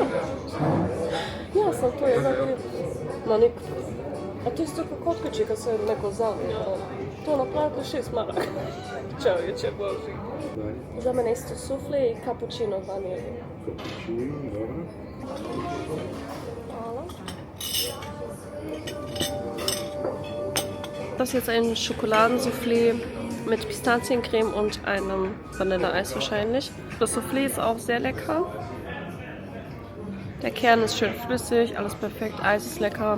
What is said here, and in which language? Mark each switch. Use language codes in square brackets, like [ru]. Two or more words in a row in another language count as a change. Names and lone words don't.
[bs] Ja sam to jedna vidim, ma nikako. A to je isto kao kod kući kad se neko zavije, to napravite 6 maraka. Čovječe Boži. Za mene isto sufle i cappuccino vanilje. Hvala. [de] Das ist jetzt ein Schokoladensoufflé mit Pistaziencreme und einem Vanilleeis wahrscheinlich. Das Soufflé ist auch sehr lecker. Der Kern ist schön flüssig, alles perfekt, Eis ist lecker.